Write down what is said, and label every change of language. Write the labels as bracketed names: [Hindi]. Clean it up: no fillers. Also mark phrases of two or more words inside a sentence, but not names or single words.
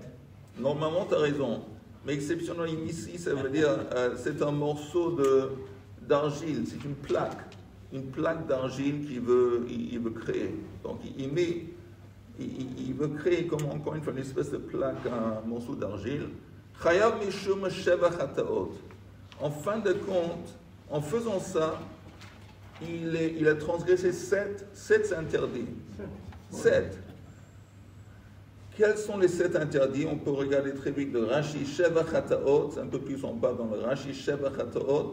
[French] Normalement, tu as raison. Mais exceptionnellement ici, ça veut dire c'est un morceau d'argile, c'est une plaque d'argile qu'il veut créer. Donc il veut créer comme encore une fois une espèce de plaque, un morceau d'argile. [Hebrew] חייב משום שבע חטאות. [French] En fin de compte, en faisant ça, il a transgressé 7 interdits. 7. Quels sont les 7 interdits? On peut regarder très vite le Rashi [Hebrew] שבע חטאות, [French] c'est un peu plus en bas dans le Rashi [Hebrew] שבע חטאות.